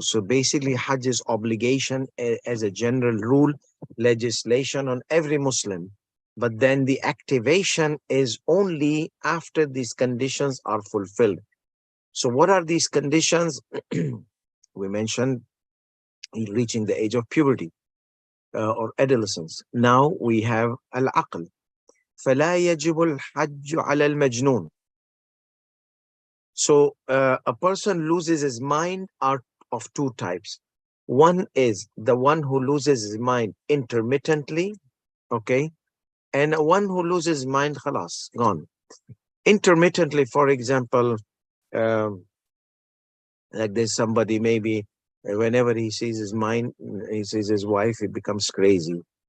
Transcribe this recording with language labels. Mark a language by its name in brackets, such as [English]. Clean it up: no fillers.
[English] So basically, Hajj is obligation as a general rule, legislation on every Muslim. But then the activation is only after these conditions are fulfilled. So what are these conditions? We mentioned reaching the age of puberty or adolescence. Now we have al-aql. [Arabic] فلا يجب الحج على المجنون. [English] So a person loses his mind are of two types. One is the one who loses his mind intermittently, okay, and one who loses his mind, khalas, gone. Intermittently, for example, like there's somebody maybe whenever he sees his mind, he sees his wife, he becomes crazy.